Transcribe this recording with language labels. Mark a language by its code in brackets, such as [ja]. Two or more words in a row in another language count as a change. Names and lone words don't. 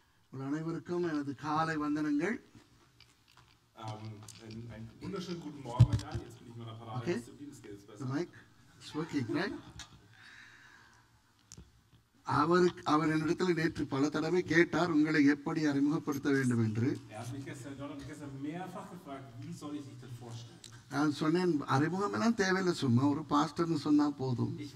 [ta] உங்கள் அனைவருக்கும் எனது காலை வந்தனங்கள். [de] Einen wunderschönen guten Morgen euch allen. Jetzt bin ich mal der Parade. [en] Okay. The mic is working, right? [ta] அவர் என்னிடத்தில் நேற்று பல தடவை கேட்டார் உங்களை எப்படி அறிமுகப்படுத்த வேண்டும் என்று. நான் சொன்னேன் அறிமுகம் எல்லாம் தேவையில்லை, சும்மா ஒரு பாஸ்டர்னு சொன்னா போதும்.